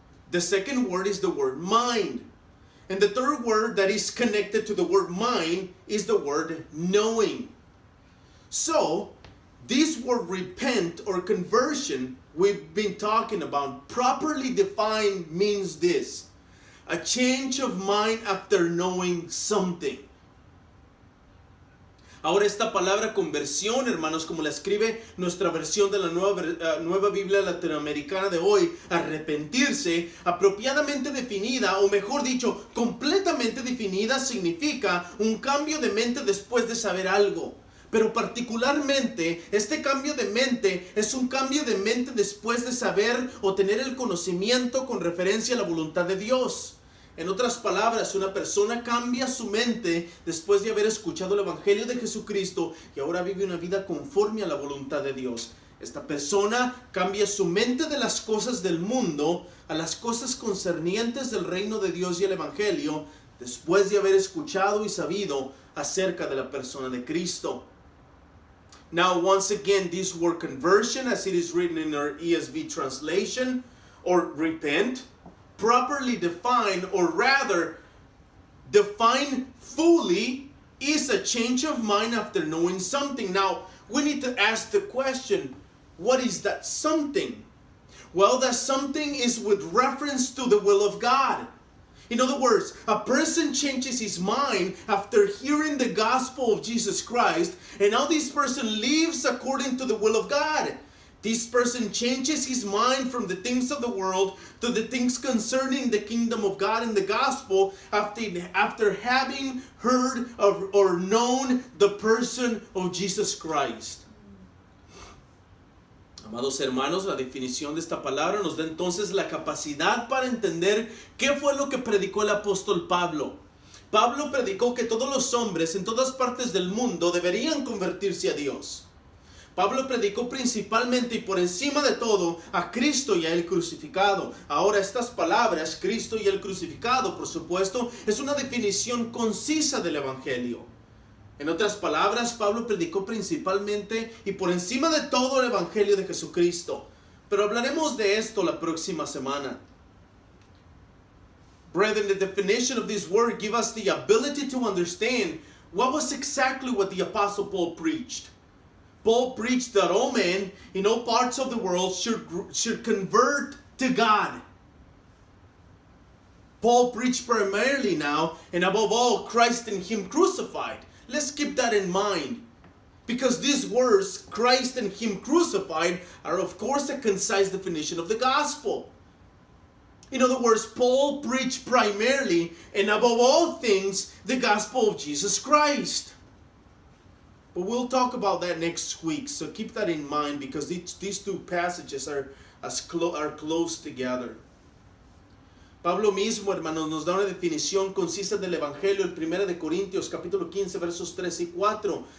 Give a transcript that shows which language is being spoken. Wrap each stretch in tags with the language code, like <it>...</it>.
<en>The second word is the word mind. And the third word that is connected to the word mind is the word knowing. So, this word repent or conversion we've been talking about, properly defined, means this: a change of mind after knowing something.</en> <es>Ahora, esta palabra conversión, hermanos, como la escribe nuestra versión de la nueva Biblia latinoamericana de hoy, arrepentirse, apropiadamente definida, o mejor dicho, completamente definida, significa un cambio de mente después de saber algo. Pero particularmente, este cambio de mente es un cambio de mente después de saber o tener el conocimiento con referencia a la voluntad de Dios. En otras palabras, una persona cambia su mente después de haber escuchado el Evangelio de Jesucristo y ahora vive una vida conforme a la voluntad de Dios. Esta persona cambia su mente de las cosas del mundo a las cosas concernientes del reino de Dios y el Evangelio después de haber escuchado y sabido acerca de la persona de Cristo.</es> <en>Now, once again, this word conversion, as it is written in our ESV translation, or repent, properly defined, or rather defined fully, is a change of mind after knowing something. Now, we need to ask the question, what is that something? Well, that something is with reference to the will of God. In other words, a person changes his mind after hearing the gospel of Jesus Christ, and now this person lives according to the will of God. This person changes his mind from the things of the world to the things concerning the kingdom of God and the gospel after having heard of or known the person of Jesus Christ.</en> <es>Amados hermanos, la definición de esta palabra nos da entonces la capacidad para entender qué fue lo que predicó el apóstol Pablo. Pablo predicó que todos los hombres en todas partes del mundo deberían convertirse a Dios. Pablo predicó principalmente y por encima de todo a Cristo y a Él crucificado. Ahora, estas palabras, Cristo y Él crucificado, por supuesto, es una definición concisa del Evangelio. En otras palabras, Pablo predicó principalmente y por encima de todo el Evangelio de Jesucristo. Pero hablaremos de esto la próxima semana.</es> <en>Brethren, the definition of this word gives us the ability to understand what was exactly what the Apostle Paul preached. Paul preached that all men in all parts of the world should convert to God. Paul preached primarily now, and above all, Christ and Him crucified. Let's keep that in mind. Because these words, Christ and Him crucified, are of course a concise definition of the gospel. In other words, Paul preached primarily and above all things the gospel of Jesus Christ. But we'll talk about that next week, so keep that in mind because these two passages are close together.</en> <es>Pablo mismo, hermanos, nos da una definición concisa del Evangelio, el 1 de Corintios, capítulo 15, versos 3 y 4.</es>